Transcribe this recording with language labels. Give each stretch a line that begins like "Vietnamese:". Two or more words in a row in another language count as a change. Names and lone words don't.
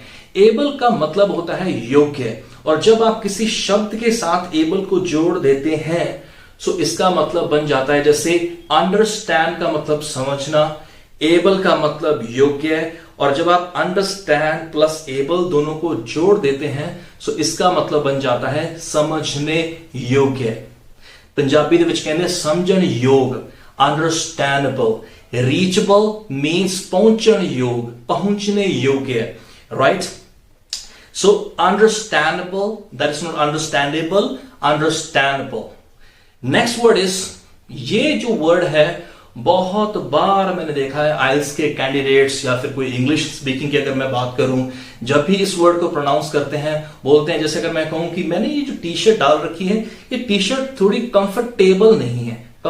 Hindi: एबल का मतलब होता है योग्य, और जब आप किसी शब्द के साथ एबल को जोड़ देते हैं सो इसका मतलब बन जाता है, जैसे अंडरस्टैंड का मतलब समझना, एबल का मतलब योग्य, और जब आप
English: understand plus able
Hindi: दोनों को जोड़ देते हैं सो इसका मतलब बन जाता है समझने योग्य।
Punjabi: पंजाबी ਦੇ ਵਿੱਚ ਕਹਿੰਦੇ ਸਮਝਣ ਯੋਗ,
English: understandable. Reachable means
Punjabi: ਪਹੁੰਚਣ ਯੋਗ, ਪਹੁੰਚਣੇ ਯੋग्य,
English: right? So understandable, that is not understandable, understandable. Next word is,
Hindi: ये जो word है बहुत बार मैंने देखा है आइल्स के कैंडिडेट्स या फिर कोई
English: English speaking
Hindi: की अगर मैं बात करूं, जब भी इस वर्ड को प्रोनाउंस करते हैं बोलते हैं, जैसे अगर मैं कहूं कि मैंने ये जो टी शर्ट डाल रखी है, ये टी शर्ट थोड़ी कंफर्टेबल नहीं है.